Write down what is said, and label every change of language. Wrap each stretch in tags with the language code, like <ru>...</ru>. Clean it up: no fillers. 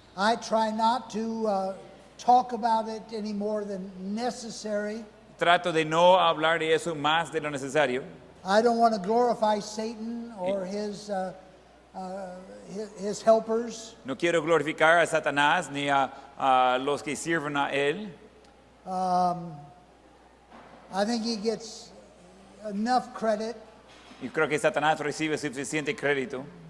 <en>I try not to talk about it any more than necessary.</en> <es>Trato de no hablar de eso más de lo necesario.</es> <en>I don't want to glorify Satan or his helpers.</en> <es>No quiero glorificar a Satanás ni a los que sirven a él.</es> <en>I think he gets enough credit,</en> <es>Y creo que Satanás recibe suficiente crédito.</es>